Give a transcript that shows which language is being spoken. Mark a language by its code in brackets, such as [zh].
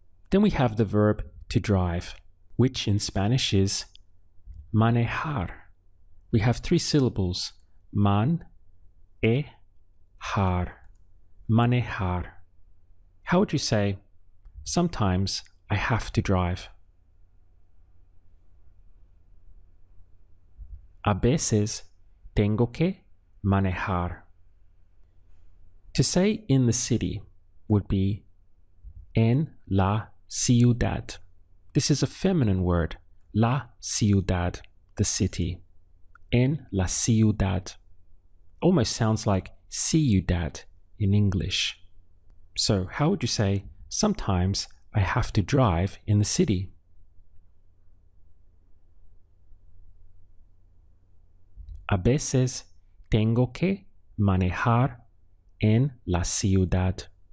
[en] Then we have the verb to drive, which in Spanish is manejar. We have 3 syllables, man, har, manejar. How would you say, sometimes I have to drive? [es] A veces tengo que manejar. [en] To say in the city would be [es] en la ciudad. [en] This is a feminine word, [es] la ciudad, [en] the city. [es] En la ciudad. [en] Almost sounds like ciudad in English. So how would you say, sometimes I have to drive in the city? [es] A veces tengo que manejar en la ciudad.